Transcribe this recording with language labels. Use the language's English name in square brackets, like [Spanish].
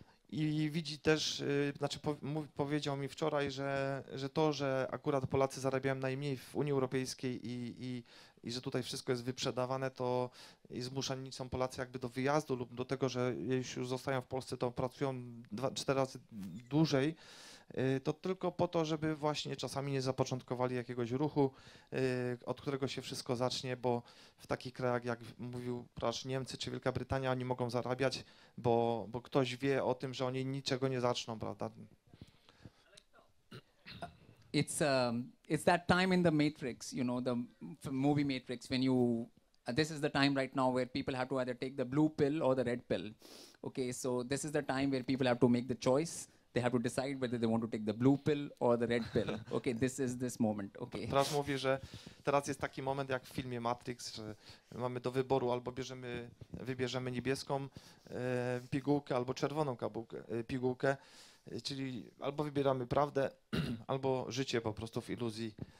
[Polish] I widzi też, powiedział mi wczoraj, że to, że akurat Polacy zarabiają najmniej w Unii Europejskiej i że tutaj wszystko jest wyprzedawane, to i zmuszani są Polacy jakby do wyjazdu lub do tego, że jeśli już zostają w Polsce, to pracują 2-4 razy dłużej, to tylko po to, żeby właśnie czasami nie zapoczątkowali jakiegoś ruchu, od którego się wszystko zacznie, bo w takich krajach, jak mówił Prasz, Niemcy czy Wielka Brytania, oni mogą zarabiać, bo ktoś wie o tym, że oni niczego nie zaczną, prawda? [English] It's that time in the Matrix, you know, the movie Matrix, when you this is the time right now where people have to either take the blue pill or the red pill. Okay, so this is the time where people have to make the choice. They have to decide whether they want to take the blue pill or the red pill. Okay, this is this moment. Okay. [Polish] Prasz mówi, że teraz jest taki moment jak w filmie Matrix, że mamy do wyboru albo wybierzemy niebieską pigułkę albo czerwoną pigułkę, czyli albo wybieramy prawdę, albo życie po prostu w iluzji.